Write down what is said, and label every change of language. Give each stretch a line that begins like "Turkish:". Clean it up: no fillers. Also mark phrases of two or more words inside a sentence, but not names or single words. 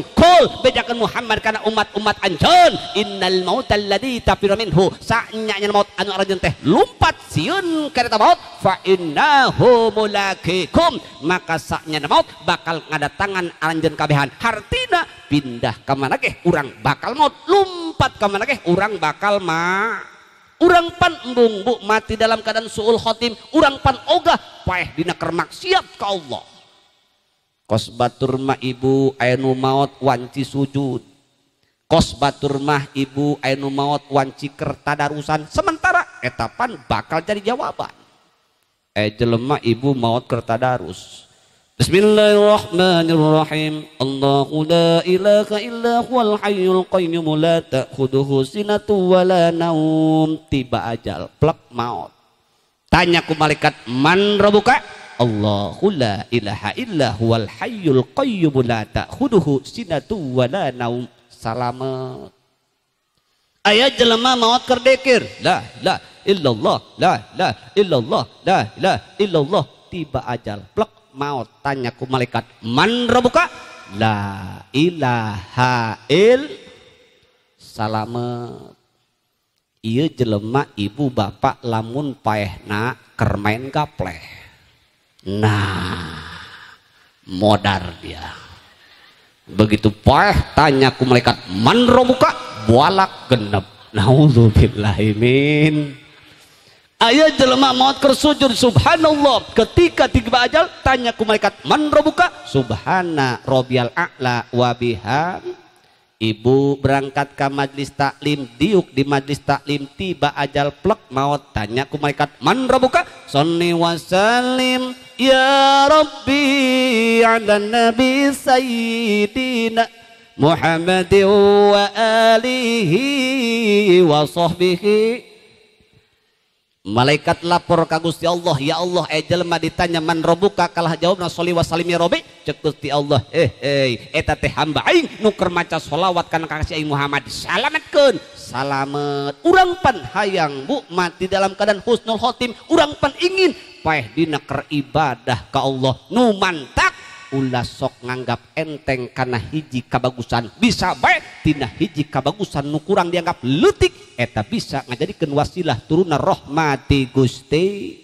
Sundanese: Kul bejakeun Muhammad kana umat-umat anjeun.
Arabic: إن الموت الذي تفرون منه,
Sundanese: sanya maut anu arajeun teh lumpat sieun kareta maut
Arabic: فإنه ملاقيكم.
Sundanese: Maka sanya maut bakal ngadatangan aranjeun kabehan. Hartina pindah ka mana geh urang bakal maut, lumpat ka mana geh urang bakal ma. Urang pan embung bu
Indonesian: mati dalam keadaan suul khotim,
Sundanese: urang pan ogah paeh dina keur maksiat ka Allah. Kos batur mah ibu anu maot wanci sujud, kos batur mah ibu anu maot wanci keur tadarusan, sementara etapan bakal jadi jawaban. Jelema ibu maot keur tadarus.
Arabic: بسم الله الرحمن الرحيم. الله لا إله إلا هو الحي القيوم لا تأخذه سنة ولا نوم.
Sundanese: Tiba ajal plek maut. Tanya ku malaikat,
Arabic: من ربك? الله لا إله إلا هو الحي القيوم لا تأخذه سنة ولا نوم.
Sundanese: Salamet. Aya jelema maut keur dekir,
Arabic: لا إلا الله، لا إلا الله، لا إلا الله.
Sundanese: Tiba ajal plek maut. Tanya ku malaikat,
Arabic: من ربك? لا إله إل. Salamet.
Sundanese: Ieu jelema
Indonesian: ibu bapak
Sundanese: lamun paehna keur main gapleh. Nah, modar dia. Begitu paeh tanya ku malaikat,
Arabic: من ربك?
Sundanese: Bualak genep.
Arabic: نعوذ بالله من.
Sundanese: Aya jelema maut keur sujud, subhanallah. Ketika tiba ajal tanya ku malaikat,
Arabic: من ربك? سبحان ربي الأعلى وبهم.
Indonesian: Ibu berangkat ke majlis taklim, diuk di majlis taklim, tiba ajal plek maut.
Sundanese: Tanya ku malaikat,
Arabic: من ربك? صل وسلم يا رب على نبي سيدنا محمد وآله وصحبه.
Sundanese: Malaikat lapor ka Gusti Allah, ya Allah jelema ditanya
Arabic: من ربك,
Sundanese: kalah jawabna
Arabic: صل وسلم يا رب.
Sundanese: Cek Gusti Allah, eta teh hamba aing nu keur maca sholawat kana kasih aing Muhammad, salametkeun. Salamet. Urang pan hayang bu
Indonesian: mati dalam keadaan husnul khotim,
Sundanese: urang pan ingin paeh dina keur ibadah ka Allah nu mantak. Ulah sok nganggap enteng karena hiji kabagusan, bisa baik tina hiji kabagusan nu kurang dianggap leutik, eta bisa ngajadikeun wasilah turuna rahmati Gusti.